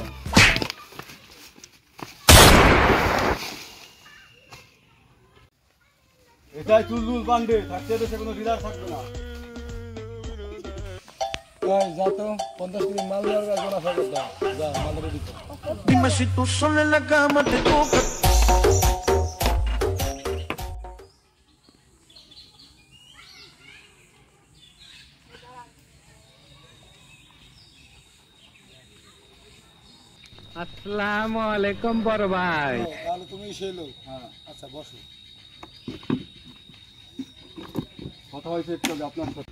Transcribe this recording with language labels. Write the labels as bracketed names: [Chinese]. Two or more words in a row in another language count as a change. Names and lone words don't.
[Bangla] এসআই চুলবুল পান্ডে থাকতে দেশে কোনো ডিলার থাকবে না। যা তো 50 কেজি মাল দেওয়ার কাজ না সরকার দাও। যা মাল রেডি কর। [Spanish] Dime si tú sola en la cama te toca. [Bangla] আসসালামু আলাইকুম বড় ভাই। তাহলে তুমি সেই লোক? হ্যাঁ, আচ্ছা বসো। কথা হয়েছে একটু আগে আপনার সাথে।